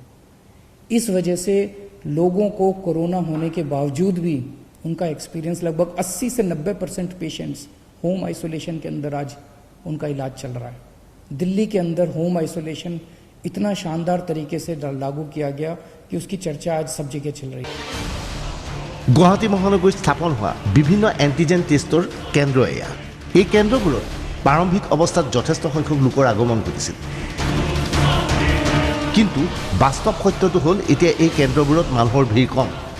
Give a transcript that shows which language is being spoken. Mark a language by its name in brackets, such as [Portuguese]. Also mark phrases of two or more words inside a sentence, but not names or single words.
[Hindi] इस वजह से लोगों को कोरोना होने के बावजूद भी उनका एक्सपीरियंस लगभग 80 से 90% [English] patients home isolation [Hindi] के अंदर आज उनका इलाज चल रहा है। दिल्ली के अंदर [English] home isolation [Hindi] इतना शानदार तरीके से लागू किया गया कि उसकी चर्चा आज सब जगह चल रही है। [Assamese] গুৱাহাটী মহানগৰীত স্থাপন হোৱা বিভিন্ন এণ্টিজেন টেষ্টৰ কেন্দ্ৰ এয়া। এই কেন্দ্ৰবোৰত প্ৰাৰম্ভিক অৱস্থাত যথেষ্ট সংখ্যক লোকৰ আগমন ঘটিছিল, কিন্তু বাস্তৱ সত্যটো হ'ল এতিয়া এই কেন্দ্ৰবোৰত মানুহৰ ভিৰ কম।